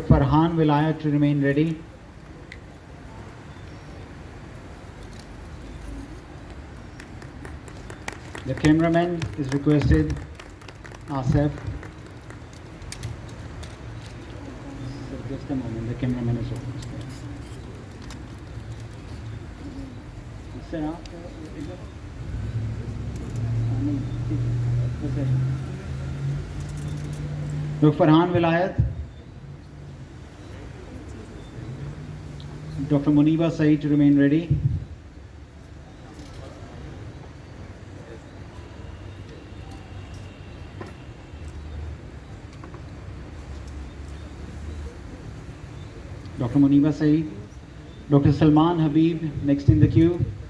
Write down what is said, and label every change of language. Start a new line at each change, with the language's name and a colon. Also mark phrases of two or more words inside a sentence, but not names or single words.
English: Farhan Vilayat to remain ready. The cameraman is requested, Asif. Sir, just a moment, the cameraman is requested. Sir,
Urdu: آپ ادھر Dr. Farhan Vilayat.
English: Dr. Muniba Saeed to remain ready. Dr. Muniba Saeed. Dr. Salman Habib, next in the queue.